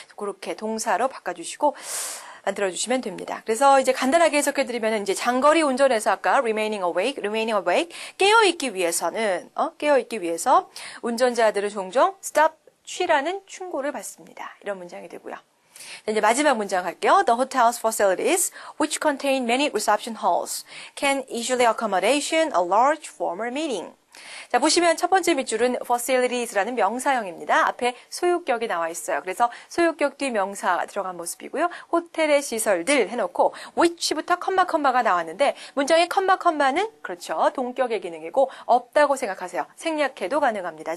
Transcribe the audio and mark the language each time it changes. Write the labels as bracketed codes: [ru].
[ko] 그렇게 동사로 바꿔주시고 만들어주시면 됩니다. 그래서 이제 간단하게 해석해드리면 이제 장거리 운전에서 아까 [en] remaining awake [ko] 깨어있기 위해서는 깨어있기 위해서 운전자들은 종종 stop, 쉬라는 충고를 받습니다. 이런 문장이 되고요. 이제 마지막 문장 할게요. [en] The hotel's facilities, which contain many reception halls, can easily accommodation a large formal meeting. [ko] 자, 보시면 첫 번째 밑줄은 facilities라는 명사형입니다. 앞에 소유격이 나와 있어요. 그래서 소유격 뒤 명사가 들어간 모습이고요. 호텔의 시설들 해놓고 which부터 컴마가 나왔는데 문장의 컴마는 그렇죠. 동격의 기능이고 없다고 생각하세요. 생략해도 가능합니다.